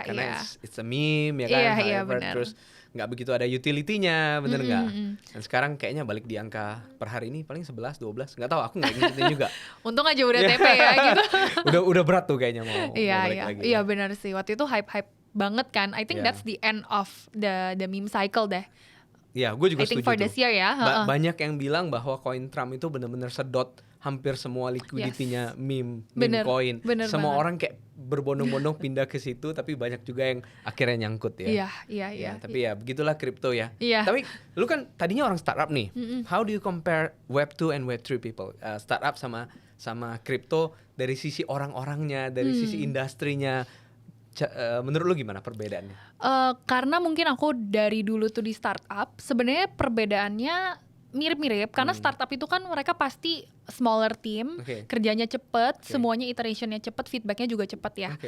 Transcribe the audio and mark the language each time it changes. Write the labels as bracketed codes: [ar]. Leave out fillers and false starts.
[id] karena [en] it's a meme [id] ya kan. Iya, benar. Terus nggak begitu ada utility-nya, bener nggak? Dan sekarang kayaknya balik di angka per hari ini paling 11, 12, nggak tahu, aku nggak ngikutin juga. Untung aja udah TP ya gitu. udah berat tuh kayaknya mau balik lagi. Iya benar sih, waktu itu hype banget kan. [en] I think that's the end of the meme cycle deh. [id] Iya, gue juga setuju. [en] I think for this year ya. [id] Banyak yang bilang bahwa koin Trump itu benar-benar sedot hampir semua liquidity-nya meme coin. Semua orang kayak berbondong-bondong pindah ke situ, tapi banyak juga yang akhirnya nyangkut ya. Iya. Tapi ya begitulah kripto ya. Iya. Tapi lu kan tadinya orang startup nih. [en] How do you compare Web2 and Web3 people? [id] Startup sama kripto dari sisi orang-orangnya, dari sisi industrinya. Menurut lu gimana perbedaannya? Karena mungkin aku dari dulu tuh di startup, sebenarnya perbedaannya mirip-mirip karena startup itu kan mereka pasti [en] smaller team, [id] kerjanya cepet, semuanya iterationnya cepet, feedbacknya juga cepet ya.